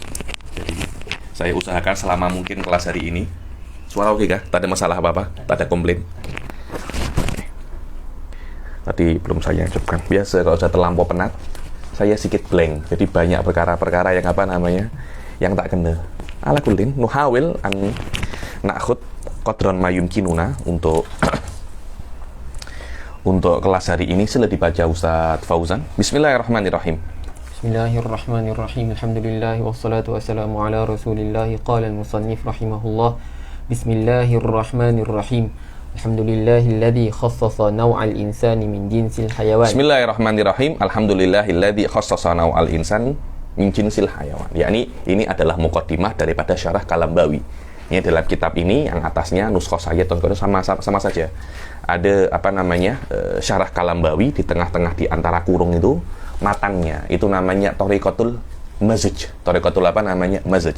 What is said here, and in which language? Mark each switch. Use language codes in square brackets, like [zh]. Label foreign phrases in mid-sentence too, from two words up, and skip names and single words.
[ms] Jadi saya usahakan selama mungkin kelas hari ini. Suara oke kah? Tak ada masalah apa-apa? Tak ada komplain? Oke. Tadi belum saya ucapkan. Biasa kalau sudah terlampau penat, saya sedikit blank. Jadi banyak perkara-perkara yang yang tak kena. [ar] على كل نحاول أن نأخذ قدر ما يمكننا [ms] untuk kelas hari ini. Sila dibaca Ustaz Fauzan. [ar] Bismillahirrahmanirrahim. بسم الله الرحمن الرحيم. الحمد لله والصلاة والسلام على رسول الله. قال المصنف رحمه الله. بسم الله الرحمن الرحيم. الحمد لله الذي خصص نوع الإنسان من جنس الحيوان. بسم الله الرحمن الرحيم. الحمد لله الذي خصص نوع الإنسان من جنس الحيوان. [ms] Yakni ini adalah muqaddimah daripada syarah Kalambawi. Ini dalam kitab ini yang atasnya nuskhoh saya sama saja. Ada syarah Kalambawi, di tengah-tengah di antara kurung itu matangnya. Itu namanya Thariqatul Mazaj. Thariqatul Mazaj.